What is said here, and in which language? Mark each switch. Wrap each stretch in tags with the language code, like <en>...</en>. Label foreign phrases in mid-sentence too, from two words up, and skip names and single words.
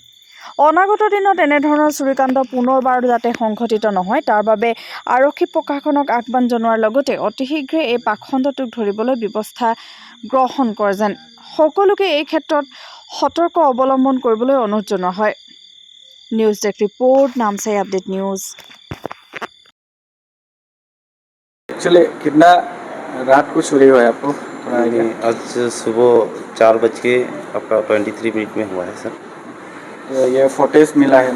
<as>অনাগত দিনত এনেধৰণৰ চুৰিকাণ্ড পুনৰবাৰ যাতে সংঘটিত নহয় তাৰ বাবে আৰক্ষী প্ৰশাসনক আহ্বান জনোৱাৰ লগতে অতি শীঘ্ৰে এই পাখণ্ডটোক ধৰিবলৈ ব্যৱস্থা গ্ৰহণ কৰে যেন সকলোকে এই ক্ষেত্ৰত সতৰ্ক অৱলম্বন কৰিবলৈ অনুৰোধ জনোৱা হয়।</as> <hi>न्यूज डेस्क रिपोर्ट नामसाई अपडेट न्यूज। एक्चुअली कितना रात को चोरी हुआ है आपको? आज सुबह 4:23 में हुआ है सर। ये फुटेज मिला है ना</hi>